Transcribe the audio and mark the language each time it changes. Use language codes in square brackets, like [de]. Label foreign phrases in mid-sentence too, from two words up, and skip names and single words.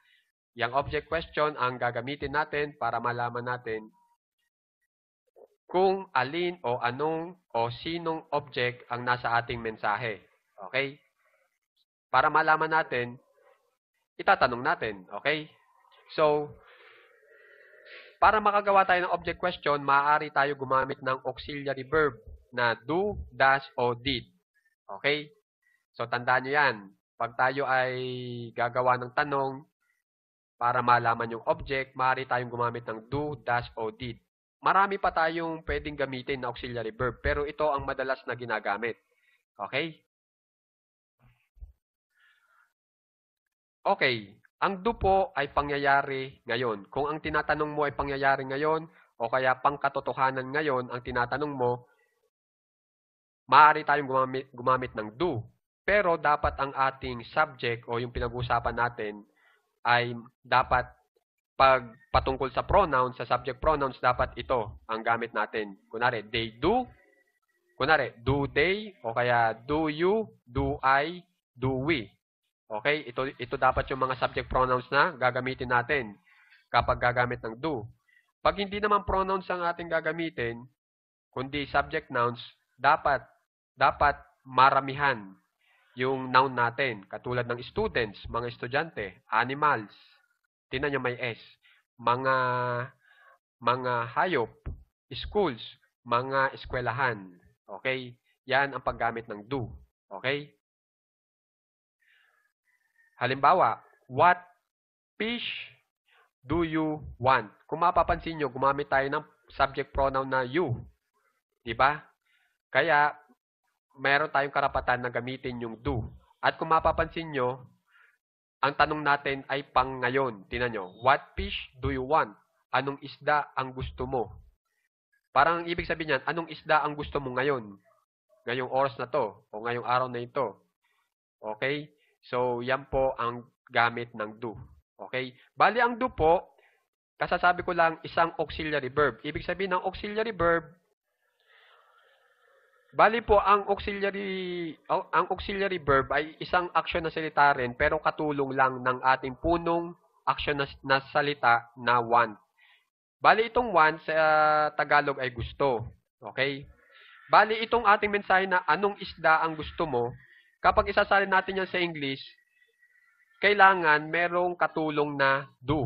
[tl] Yung [en] object question [tl] ang gagamitin natin para malaman natin kung alin o anong o sinong object ang nasa ating mensahe. Okay? Para malaman natin, itatanong natin. Okay? So, para makagawa tayo ng [en] object question, [tl] maaari tayo gumamit ng [en] auxiliary verb [tl] na [en] do, does, [tl] o did. Okay? So, tandaan nyo yan. Pag tayo ay gagawa ng tanong para malaman yung object, maaari tayong gumamit ng [en] do, does, [tl] o did. marami pa tayong pwedeng gamitin na [en] auxiliary verb, [tl] pero ito ang madalas na ginagamit. Okay? Okay. Ang do po ay pangyayari ngayon. Kung ang tinatanong mo ay pangyayari ngayon, o kaya pangkatotohanan ngayon ang tinatanong mo, maaari tayong gumamit ng do. Pero dapat ang ating subject o yung pinag-uusapan natin ay dapat pag patungkol sa pronouns, sa [en] subject pronouns, [tl] dapat ito ang gamit natin. Kunwari, [en] they do. Kunwari, do they, [tl] o kaya [en] do you, do I, do we. [tl] Okay? Ito dapat yung mga [en] subject pronouns [tl] na gagamitin natin kapag gagamit ng do. Pag hindi naman pronouns ang ating gagamitin, kundi [en] subject nouns, [tl] dapat maramihan yung noun natin. Katulad ng students, mga estudyante, animals, tinan nyo may S, mga hayop, schools, mga eskwelahan. Okay? Yan ang paggamit ng do. Okay? Halimbawa, [en] what fish do you want? [tl] Kung mapapansin nyo, gumamit tayo ng [en] subject pronoun [tl] na you. Diba? Kaya, mayroon tayong karapatan na gamitin yung do. At kung mapapansin nyo, ang tanong natin ay pang ngayon. Tingnan nyo, [en] what fish do you want? [tl] Anong isda ang gusto mo? Parang ibig sabihin niyan, anong isda ang gusto mo ngayon? Ngayong oras na to, o ngayong araw na ito. Okay? So, yan po ang gamit ng do. Okay? Bali, ang do po, kasasabi ko lang, isang [en] auxiliary verb. [tl] Ibig sabihin ng [en] auxiliary verb, [tl] bali po, ang [en] auxiliary verb [tl] ay isang action na salita rin, pero katulong lang ng ating punong action na salita na want. Bali, itong want sa Tagalog ay gusto. Okay? Bali, itong ating mensahe na anong isda ang gusto mo, kapag isasalin natin yan sa English, kailangan merong katulong na do.